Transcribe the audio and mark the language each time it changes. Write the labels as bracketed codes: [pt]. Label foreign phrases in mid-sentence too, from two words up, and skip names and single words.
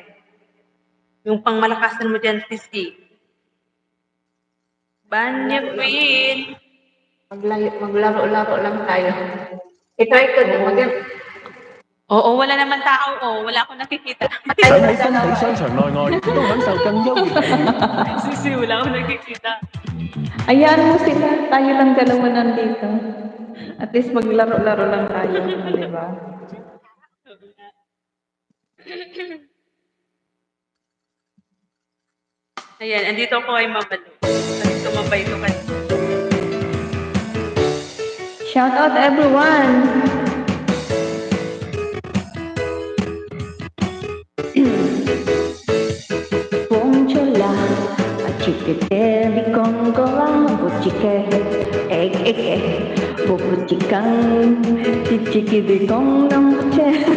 [tl] Yung pangmalakasan mo dyan, Sisi. Banya Queen. Maglaro-laro lang tayo. I-try ko din. Oo, wala naman tao. Oh, wala akong nakikita. [yue] 想喺新地商場內外都享受更優越嘅體驗。 [tl] Sisi, wala akong nakikita. Ayaan mo sila, tayo lang dalawa nandito. [en] At least [tl] maglaro-laro lang tayo, di ba? Ayan, andito ako kay Mama Lu. Kasi tumambay ito kanina. [en] Shout out everyone! Ponchola, achikete, bikongola, buchike, bubuchikang, chichiki, bikong, buche.